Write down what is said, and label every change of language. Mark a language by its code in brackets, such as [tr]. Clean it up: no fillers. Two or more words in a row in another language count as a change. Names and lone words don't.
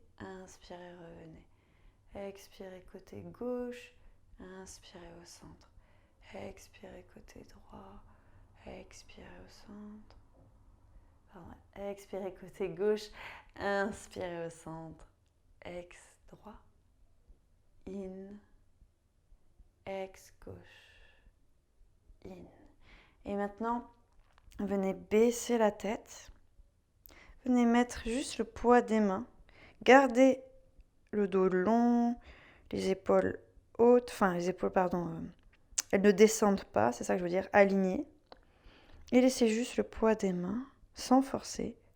[fr] Inspirez, revenez. Expirez côté gauche. Inspirez au centre. Expirez côté droit. Expirez au centre. Pardon. Expirez côté gauche. Inspirez au centre. Ex droit. In. Ex gauche. In. Et maintenant, venez baisser la tête. Venez mettre juste le poids des mains. Gardez le dos long, les épaules hautes, elles ne descendent pas, c'est ça que je veux dire, alignées. Et laissez juste le poids des mains, sans forcer.